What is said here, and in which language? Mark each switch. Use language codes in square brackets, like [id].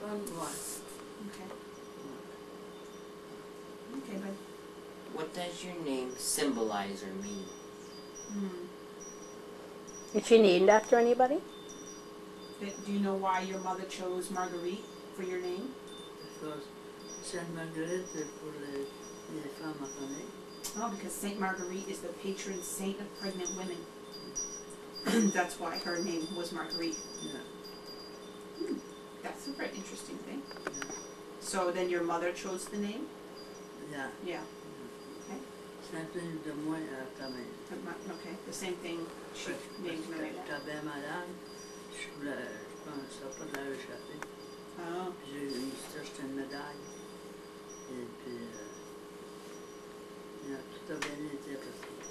[en] Okay. Okay, bud. What does your name symbolize or mean? Is she named after anybody? Do you know why your mother chose Marguerite for your name? Because [fr] Sainte Marguerite pour les femmes à famille. [en] Oh, because Saint Marguerite is the patron saint of pregnant women. That's why her name was Marguerite. Yeah. That's a very interesting thing. Yeah. So then your mother chose the name? Yeah. Yeah. [fr] C'est un peu de moins à ta mère. [en] Okay, the same thing she named Marguerite. [fr] J'étais bien malade. Je pensais pas de la réchapper. [en] Oh. [fr] J'ai acheté une médaille. Et puis, tout a bien été parce que...